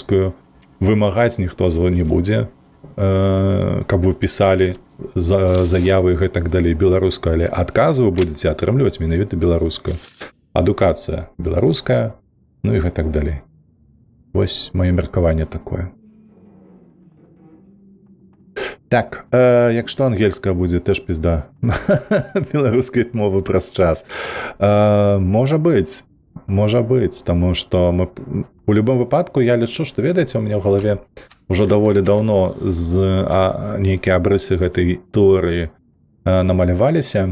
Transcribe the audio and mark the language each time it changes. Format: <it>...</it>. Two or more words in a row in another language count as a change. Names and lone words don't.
<be>Вымагаць ніхто не будзе, каб вы пісалі заявы і гэтак далей беларускую, але адказы вы будзеце атрымліваць менавіта беларускую. Адукацыя беларуская, ну і гэтак далей. Вось маё меркаванне такое.</be> <uk>Так, якщо ангельська буде, теж пізда</uk> <be>беларускай мовы</be> <uk>праз час.</uk> <be>Можа быць, таму што мы у любым выпадку я лічу, што ведаеце, у мяне ў галаве ўжо даволі даўно нейкія абрысы гэтай тэорыі намаляваліся.</be>